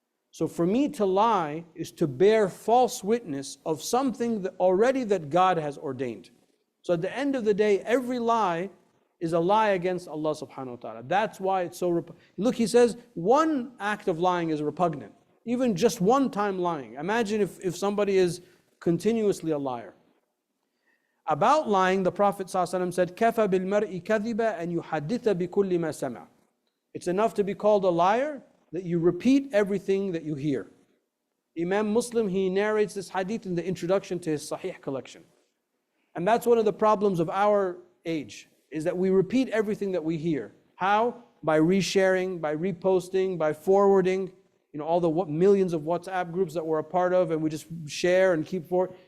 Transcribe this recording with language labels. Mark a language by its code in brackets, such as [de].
[en] So for me to lie is to bear false witness of something that God has ordained. So at the end of the day, every lie is a lie against Allah subhanahu wa ta'ala. That's why it's so look, he says one act of lying is repugnant. Even just one time lying. Imagine if somebody is continuously a liar. About lying, the Prophet ﷺ said, [ar] كَفَى بِالْمَرْءِ كَذِبًا أَنْ يُحَدِّثَ بِكُلِّ مَا سَمِعَ. [en] It's enough to be called a liar that you repeat everything that you hear. Imam Muslim, he narrates this hadith in the introduction to his Sahih collection. And that's one of the problems of our age, is that we repeat everything that we hear. How? By resharing, by reposting, by forwarding, all the millions of WhatsApp groups that we're a part of, and we just share and keep forward.